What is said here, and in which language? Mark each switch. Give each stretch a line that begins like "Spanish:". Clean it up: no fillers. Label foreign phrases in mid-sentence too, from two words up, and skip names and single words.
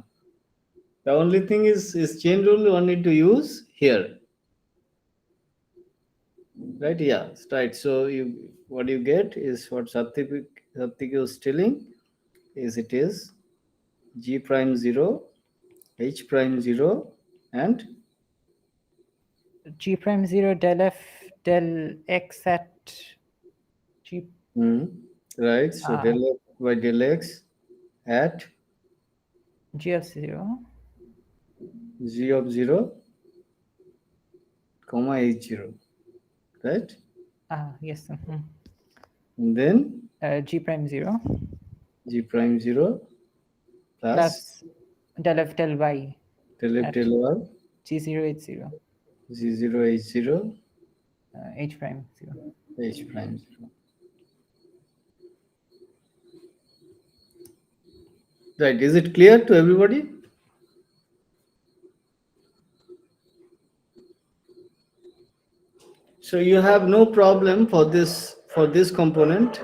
English: The only thing is chain rule you need to use here, right? Yeah, right. So you what you get is what Satyik is telling is it is g prime 0, h prime 0, and G prime 0 del f del x at g. right. So del f by del x at G of 0. g of 0, comma h 0, right? Yes. and then G prime 0 G prime 0 plus plus del f del y del f at del y G0 H0 G0 H0 H prime 0. H prime 0. Right, is it clear to everybody? So you have no problem for this component.